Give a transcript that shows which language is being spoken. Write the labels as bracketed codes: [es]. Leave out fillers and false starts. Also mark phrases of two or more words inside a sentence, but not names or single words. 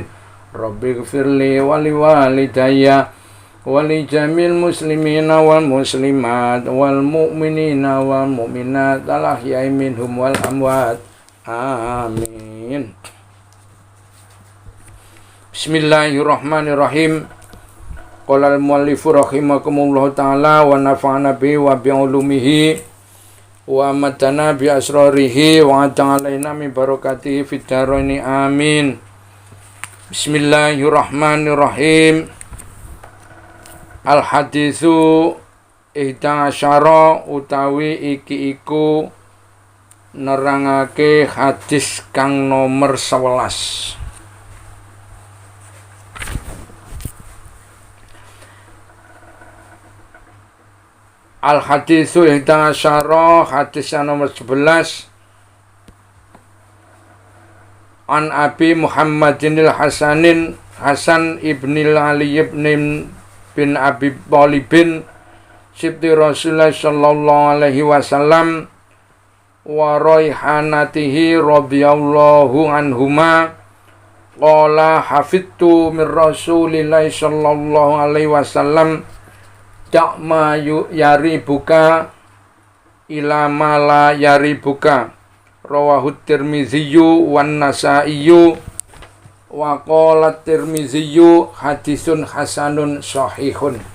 [ar] رب اغفر لي ولوالدي ولجميع المسلمين والمسلمات والمؤمنين والمؤمنات الأحياء منهم والأموات. Amin. Bismillahirrahmanirrahim. قال المؤلف رحمكم الله تعالى ونفعنا به وبعلومه وأماتنا بأسراره وأعاد علينا من بركاته في الدارين آمين. Bismillahirrahmanirrahim. الحديث الحادي عشر [jv] utawi iki iku nerangake hadis kang nomor 11. [ar] الحديث الحادي عشر, [id] hadis yang nomor 11. [ar] عن أبي محمد حسن ابن علي بن أبي طالب سبط رسول الله صلى الله عليه وسلم وريحانته رضي الله عنهما قال حفظت من رسول الله صلى الله عليه وسلم دع ما يريبك إلى ما لا يريبك رواه الترمذي والنسائي وقال الترمذي حديث حسن صحيح.